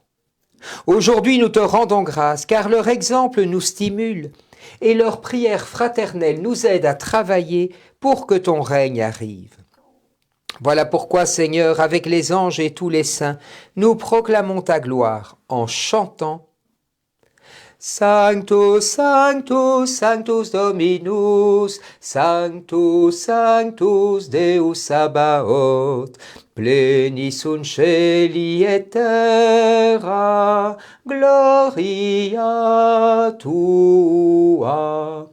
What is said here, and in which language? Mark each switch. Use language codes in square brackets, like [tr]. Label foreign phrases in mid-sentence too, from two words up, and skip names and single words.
[fr] Aujourd'hui, nous te rendons grâce, car leur exemple nous stimule, et leur prière fraternelle nous aide à travailler pour que ton règne arrive. Voilà pourquoi, Seigneur, avec les anges et tous les saints, nous proclamons ta gloire en chantant [la] Sanctus, Sanctus, Sanctus Dominus, Sanctus, Sanctus Deus Sabaoth, plenis sunt celi et terra, gloria tua.